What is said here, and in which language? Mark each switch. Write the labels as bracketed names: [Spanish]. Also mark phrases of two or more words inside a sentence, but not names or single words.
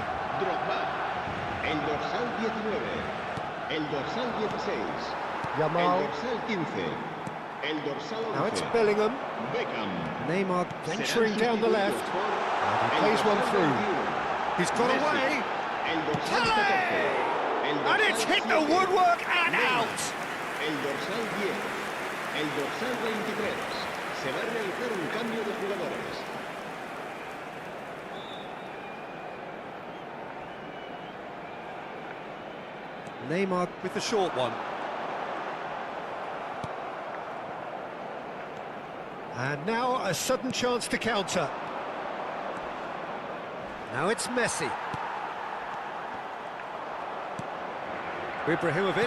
[Spanish] Drogba, el dorsal 19, el dorsal 16, Yamal. el dorsal 15, el dorsal 11. [English] Now it's Bellingham. Beckham. Neymar venturing down the left. And he plays one through. He's got away. [Spanish] El dorsal 14, [English] And it's hit the woodwork and out. [Spanish] el dorsal 10, el dorsal 23. Se va a realizar un cambio de jugadores. [English] Neymar with the short one. And now a sudden chance to counter. Now it's Messi. Ibrahimovic.